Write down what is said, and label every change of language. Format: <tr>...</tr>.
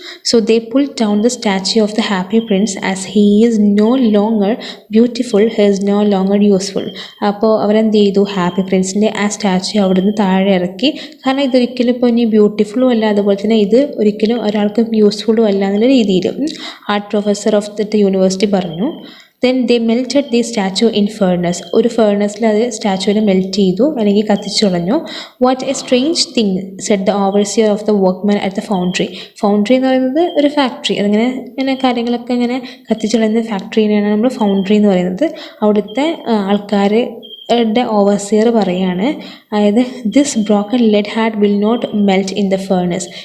<en>So they pull down the statue of the happy prince as he is no longer beautiful, he is no longer useful.</en> <ml>അപ്പോൾ അവരെന്ത് ചെയ്തു, happy പ്രിൻസിൻ്റെ ആ statue അവിടുന്ന് താഴെ ഇറക്കി. കാരണം ഇതൊരിക്കലും ഇപ്പോൾ ഇനി ബ്യൂട്ടിഫുള്ളും അല്ല, അതുപോലെ തന്നെ ഇത് ഒരിക്കലും ഒരാൾക്ക് യൂസ്ഫുള്ളും അല്ല എന്നുള്ള രീതിയിൽ</ml> <en>art professor of the university</en> <ml>പറഞ്ഞു.</ml> <en>Then they melted the statue in furnace.</en> <ml>ഒരു ഫേർണസിൽ അത് സ്റ്റാച്യുവിനെ മെൽറ്റ് ചെയ്തു, അല്ലെങ്കിൽ കത്തിച്ചു കളഞ്ഞു.</ml> <en>What a strange thing said the overseer of the workman at the foundry.</en> <ml>Foundry എന്ന് പറയുന്നത് ഒരു ഫാക്ടറി, അതിങ്ങനെ കാര്യങ്ങളൊക്കെ ഇങ്ങനെ കത്തിച്ചു കളയുന്ന ഫാക്ടറിനെയാണ് നമ്മൾ ഫൗണ്ടറി എന്ന് പറയുന്നത്. അവിടുത്തെ ആൾക്കാർ ഓവർസിയർ പറയാണ്, അതായത്</ml> <en>This broken lead heart will not melt in the furnace.</en>